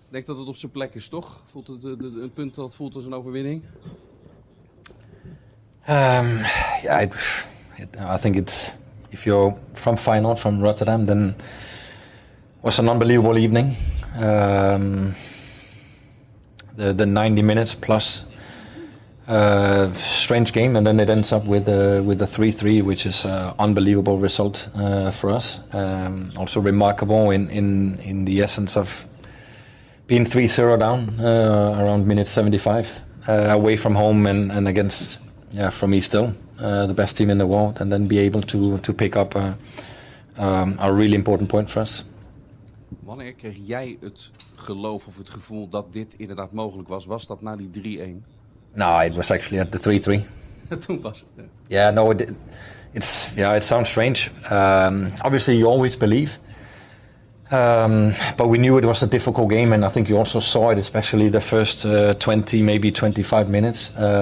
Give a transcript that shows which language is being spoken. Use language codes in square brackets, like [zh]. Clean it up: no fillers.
[nl] Ik denk dat het op zijn plek is, toch? Voelt het een punt dat voelt als een overwinning? [en] Yeah, I think it's, if you're from Feyenoord, from Rotterdam, then it was an unbelievable evening. The 90 minutes plus strange game, and then it ends up with a 3-3, which is an unbelievable result for us. Also remarkable in the essence of being 3-0 down around minute 75, away from home and against, for me still, the best team in the world, and then be able to pick up a really important point for us. [nl] Wanneer kreeg jij het geloof of het gevoel dat dit inderdaad mogelijk was? Was dat na die 3-1? [en] No, it was actually at the 3-3. [nl] Toen was het. [en] Yeah, no, it sounds strange. Obviously, you always believe, but we knew it was a difficult game, and I think you also saw it, especially the first 20, maybe 25 minutes.